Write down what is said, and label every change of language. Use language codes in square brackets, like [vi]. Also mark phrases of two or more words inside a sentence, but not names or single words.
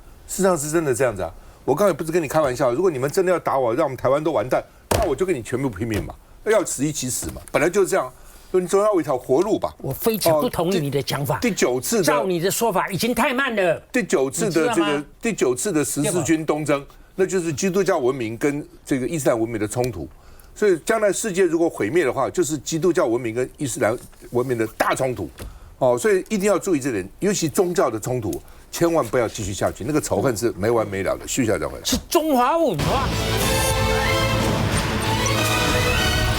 [zh] 事實上是真的這樣子啊。我剛才不是跟你開玩笑，如果你們真的要打我，讓我們台湾都完蛋，那我就跟你全部拼命嘛，要死一起死嘛，本來就是這樣。你總要有一條活路吧？我非常不同意你的講法。第9次的，照你的說法已經太慢了。第9次的第9次的十字軍東征，那就是基督教文明跟這個伊斯蘭文明的衝突。所以將來世界如果毀滅的話，就是基督教文明跟伊斯蘭文明的大衝突。所以一定要注意這點，尤其宗教的衝突，千萬不要繼續下去，那個仇恨是沒完沒了的。續下再回來。是中華文化。